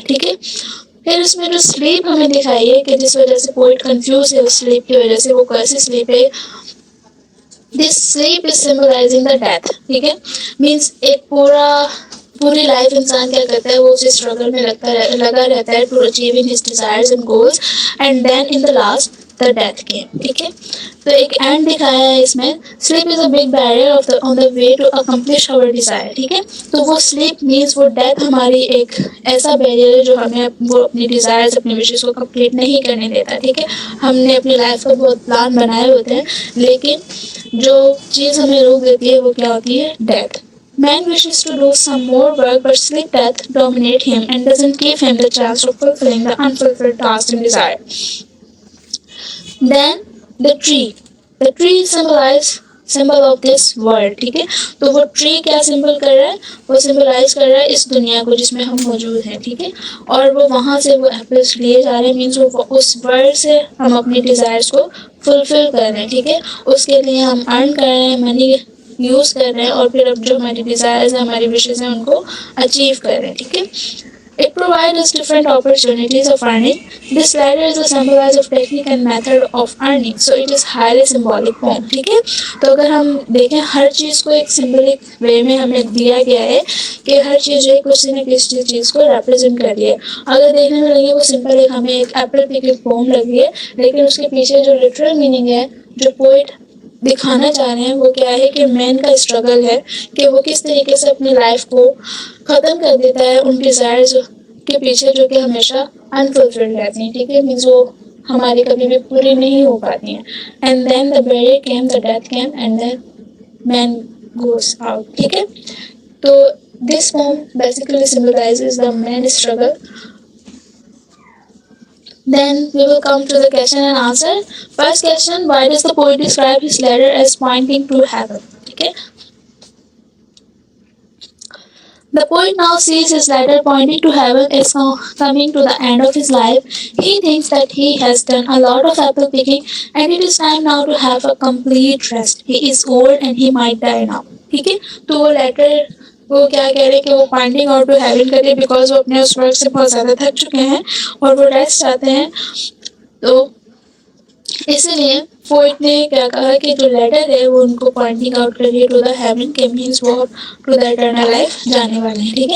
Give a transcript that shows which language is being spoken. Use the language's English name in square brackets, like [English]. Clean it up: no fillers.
[Urdu] ٹھیک ہے, پھر اس میں جو سلیپ ہمیں دکھائی ہے کہ جس وجہ سے پوئٹ کنفیوز ہے اس سلیپ کی وجہ سے, وہ کیسی سلیپ ہے, [English] This sleep is symbolizing the death. [Urdu] ٹھیک ہے, مینس ایک پوری لائف انسان کیا کرتا ہے, وہ اسی اسٹرگل میں لگا رہتا ہے [English] To achieving his desires and goals, and then in the last the death came. [Urdu] ٹھیک ہے، تو ایک اینڈ دکھایا ہے اس میں. [English] sleep is a big barrier of the on the way to accomplish our desire. [Urdu] ٹھیک ہے، تو وہ sleep means وہ ڈیتھ ہماری ایک ایسا بیریئر ہے جو ہمیں وہ اپنی ڈیزائرز اپنی وشز کو کمپلیٹ نہیں کرنے دیتا. ٹھیک ہے، ہم نے اپنی لائف کا بہت پلان بنائے ہوتے ہیں، لیکن جو چیز ہمیں روک دیتی ہے وہ کیا ہوتی ہے؟ Death. [English] Man wishes to do some more work, but sleep death dominate him and doesn't give him the chance of fulfilling the unfulfilled tasks and desire. Then the tree. The tree symbol of this world. [Urdu] ٹھیک ہے، تو وہ tree کیا symbol کر رہا ہے؟ وہ symbolise کر رہا ہے اس دنیا کو جس میں ہم موجود ہیں. ٹھیک ہے، اور وہ وہاں سے وہ ایپلس لیے جا رہے ہیں، مینس وہ اس ورلڈ سے ہم اپنی ڈیزائرس کو فلفل کر رہے ہیں. ٹھیک ہے، اس کے لیے ہم ارن کر رہے ہیں، منی یوز کر رہے ہیں، اور پھر اب جو ہماری ڈیزائرز ہیں، ہماری وشز ہیں، ان کو اچیو کر رہے ہیں. [English] ٹھیک ہے، it provides us different opportunities of earning. This ladder is a symbolize of technique and method of earning, so it is highly symbolic form. [Urdu] ٹھیک ہے، تو اگر ہم دیکھیں ہر چیز کو ایک سمبولک وے میں ہمیں دیا گیا ہے کہ ہر چیز جو ہے کسی نہ کسی چیز کو ریپرزینٹ کر رہی ہے. اگر دیکھنے میں لگے وہ سمپل ایک ہمیں ایک ایپل پک فارم لگی ہے، لیکن اس کے پیچھے جو لٹرل میننگ ہے جو پوئٹ دکھانا چاہ رہے ہیں وہ کیا ہے کہ مین کا اسٹرگل ہے کہ وہ کس طریقے سے اپنی لائف کو ختم کر دیتا ہے ان ڈیزائرز کے پیچھے جو کہ ہمیشہ انفلفلڈ رہتی ہیں. ٹھیک ہے، مینس وہ ہماری کبھی بھی پوری نہیں ہو پاتی ہیں. [English] And then the barrier came, the death came, and then man goes out. ٹھیک ہے، تو this form basically symbolizes the man struggle. Then we will come to the question and answer. First question: why does the poet describe his ladder as pointing to heaven? Okay. The poet now sees his ladder pointing to heaven is coming to the end of his life. He thinks that he has done a lot of apple picking and it is time now to have a complete rest. He is old and he might die now. [Urdu] ٹھیک ہے، تو وہ letter وہ کیا کہہ رہے کہ وہ [English] pointing out to heaven [Urdu] کر رہے بیکاز وہ اپنے اس ورک سے بہت زیادہ تھک چکے ہیں اور وہ ریسٹ چاہتے ہیں. تو اسی لیے پوئٹ نے کیا کہا کہ جو لیٹر ہے وہ ان کو پوائنٹنگ آؤٹ کر رہی ہے ٹو دا ہیون کے مینس وہ [English] to the eternal life [Urdu] جانے والے ہیں.